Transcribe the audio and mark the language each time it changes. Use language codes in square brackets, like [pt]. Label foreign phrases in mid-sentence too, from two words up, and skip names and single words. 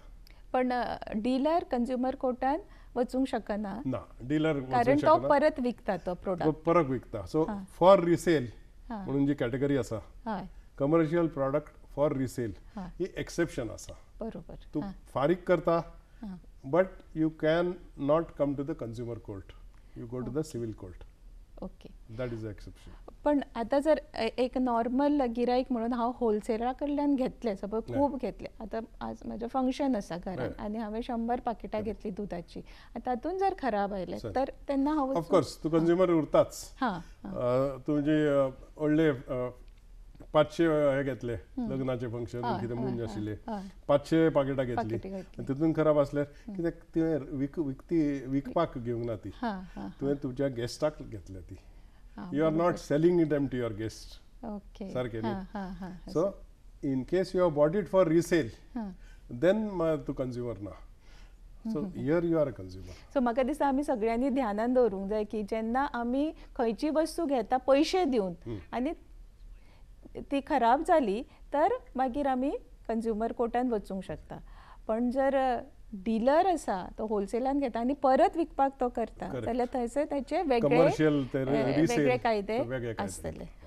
[kok] पण डीलर कंज्युमर कोर्टान वचूंक शकना ना, डीलर कारण तो परत विकता तो प्रोडक्ट, परत विकता. [en] so for resale [kok] म्हणून जी कॅटेगरी आसा, [en] commercial product for resale, [kok] ही एक्सेप्शन आसा. बरोबर. तूं फारीक करता, [en] but you cannot come to the consumer court, you go to the civil court. ओके, that is exception. [kok] पण आता जर एक नॉर्मल गिरायक म्हणून हांव होलसेलरा कडल्यान घेतले, सपोज खूब घेतले, आता आज म्हजें फंक्शन आसा घरान आनी हांवें 100 पाकिटां घेतली दुधाची, तातूंत जर खराब आयले तर तेन्ना हांव ऑफकोर्स तूं कंज्युमर उरताच. तुझे व्हडले 500 हे घेतले लग्नाचे फंक्शन कितें मूंज आशिल्ले, 500 पाकिटां घेतली, तितून खराब आसल्यार कित्याक तुवें विकपाक घेवंक ना ती, तुवें तुज्या गेस्टाक घेतल्या ती. [en] You are not selling them to your guests. Okay. [kok] Sarke न्ही. [en] So in case you have bought it for resale, then to consumer ना. So here you are a consumer. [kok] So म्हाका दिसता आमी सगळ्यांनी ध्यानान दवरूंक जाय की जेन्ना आमी खंयची वस्तू घेता पयशे दिवन आनी ती खराब जाली तर मागीर आमी कंज्युमर कोर्टान वचूंक शकता. पण जर डीलर आसा तो होलसेलान घेता आनी परत विकपाक तो करता जाल्यार थंयसर ताचे वेगळे कायदे आसतले.